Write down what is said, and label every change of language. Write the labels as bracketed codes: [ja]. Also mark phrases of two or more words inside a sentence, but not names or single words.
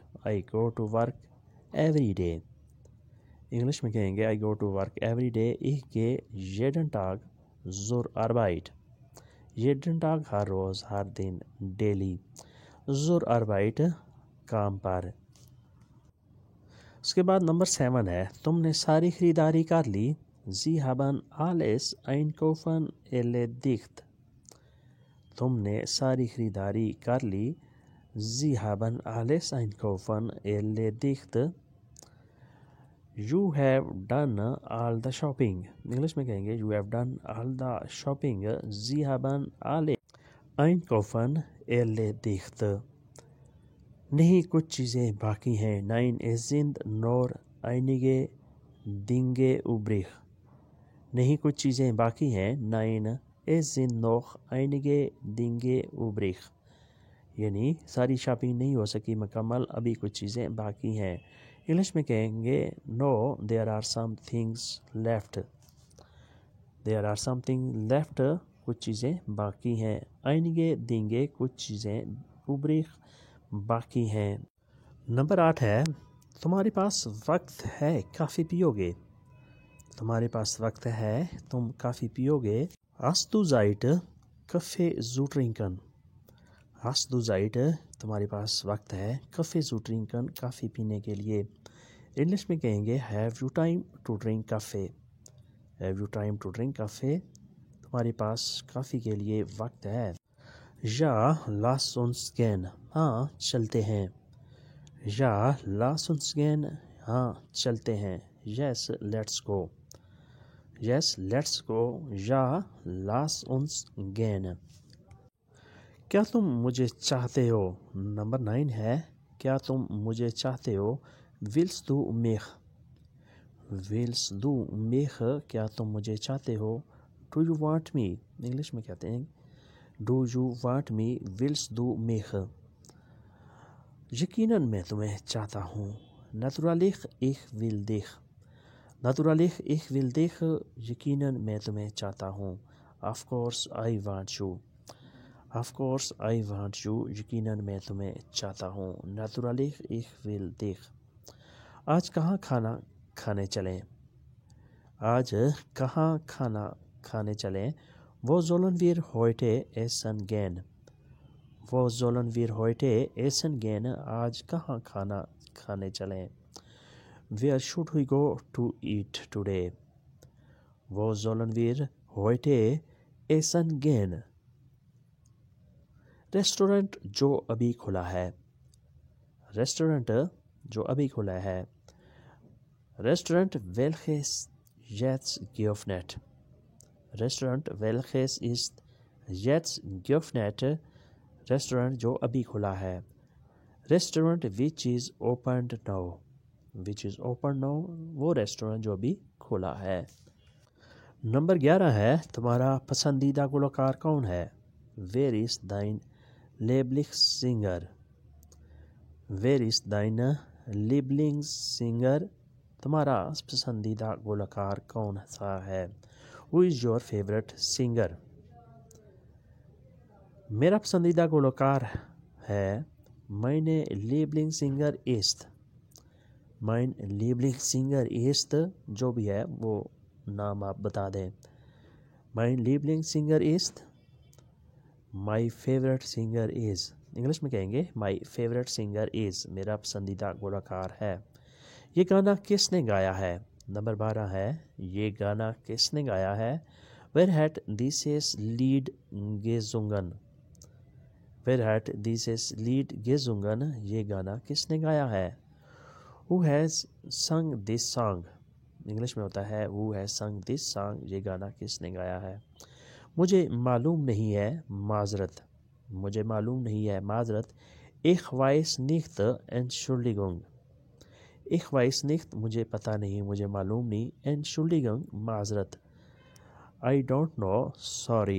[en] I go to work every day۔ [ur] انگلش میں کہیں گے [en] I go to work every day۔ [de] Ich gehe jeden Tag zur Arbeit۔ jeden Tag [ur] ہر روز، ہر دن، ڈیلی۔ [de] zur Arbeit [ur] کام پر۔ اس کے بعد نمبر 7 ہے تم نے ساری خریداری کر لی۔ [de] Sie haben alles einkaufen erledigt۔ [ur] تم نے ساری خریداری کر لی۔ [de] Sie haben alles einkaufen erledigt۔ [en] You have done all the shopping. [ur] انگلش میں کہیں گے [en] you have done all the shopping. [de] Sie haben alle einkaufen erledigt. [ur] نہیں کچھ چیزیں باقی ہیں. [de] Nein, es sind nur einige Dinge übrig. [ur] نہیں کچھ چیزیں باقی ہیں. [de] Nein, es sind noch einige Dinge übrig. [ur] یعنی ساری شاپنگ نہیں ہو سکی مکمل, ابھی کچھ چیزیں باقی ہیں. انگلش میں کہیں گے [en] no, there are some things left. There are something left. [ur] کچھ چیزیں باقی ہیں. [de] einige Dinge [ur] کچھ چیزیں übrig باقی ہیں. نمبر 8 ہے تمہارے پاس وقت ہے کافی پیو گے. تمہارے پاس وقت ہے تم کافی پیو گے. [de] Hast du Zeit Kaffee zu trinken. Hast du Zeit [ur] تمہارے پاس وقت ہے [de] Kaffee zu trinken [ur] کافی پینے کے لیے. انگلش میں کہیں گے [en] have you time to drink coffee. Have you time to drink coffee. [ur] تمہارے پاس کافی کے لیے وقت ہے. [de] Ja, lass uns gehen. [ur] ہاں چلتے ہیں. [de] Ja, lass uns gehen. [ur] ہاں چلتے ہیں. [en] Yes, let's go. Yes, let's go. [de] Ja, lass uns gehen. [ur] کیا تم مجھے چاہتے ہو. نمبر 9 ہے کیا تم مجھے چاہتے ہو. [de] Willst du mich. Willst du mich [ur] کیا تم مجھے چاہتے ہو. [en] Do you want me. [ur] انگلش میں کہتے ہیں [en] Do you want me. [de] Willst du mich. [ur] یقیناً میں تمہیں چاہتا ہوں. [de] Natürlich ich will dich. Natürlich ich will dich [ur] یقیناً میں تمہیں چاہتا ہوں. [en] Of course I want you. Of course I want you [ur] یقیناً میں تمہیں چاہتا ہوں. [de] Natürlich ich will dich. [ur] آج کہاں کھانا کھانے چلیں. آج کہاں کھانا کھانے چلیں. [de] Wo sollen wir heute essen gehen. Wo sollen wir heute essen gehen [ur] آج کہاں کھانا کھانے چلیں. [en] Where should we go to eat today. [de] Wo sollen wir heute essen gehen. [ur] ریسٹورنٹ جو ابھی کھلا ہے. ریسٹورنٹ جو ابھی کھلا ہے. [de] Restaurant welches jetzt geöffnet. Restaurant welches ist jetzt geöffnet. [ur] ریسٹورنٹ جو ابھی کھلا ہے. [en] Restaurant which is opened now. Which is opened now [ur] وہ ریسٹورنٹ جو ابھی کھلا ہے. نمبر 11 ہے تمہارا پسندیدہ گلوکار کون ہے. [de] Wer ist dein Lieblingssinger. Wer ist dein Lieblingssinger [ur] تمہارا پسندیدہ گلوکار کون سا ہے. [en] Who is your favorite singer. [ur] میرا پسندیدہ گلوکار ہے. [de] Meine Lieblingssinger ist. Mein Lieblingssinger ist [ur] جو بھی ہے وہ نام آپ بتا دیں. [de] Mein Lieblingssinger ist. [en] My favorite singer is. [ur] انگلش میں کہیں گے [en] My favorite singer is [ur] میرا پسندیدہ گلوکار ہے. یہ گانا کس نے گایا ہے. نمبر 12 ہے یہ گانا کس نے گایا ہے. [de] Wer hat dieses Lied gesungen. Wer hat dieses Lied gesungen [ur] یہ گانا کس نے گایا ہے. [en] Who has sung this song. [ur] انگلش میں ہوتا ہے [en] Who has sung this song [ur] یہ گانا کس نے گایا ہے. مجھے معلوم نہیں ہے معذرت. مجھے معلوم نہیں ہے معذرت. [de] Ich weiß nicht Entschuldigung. Ich weiß nicht [ur] مجھے پتہ نہیں مجھے معلوم نہیں. [de] Entschuldigung معذرت. [en] I don't know sorry.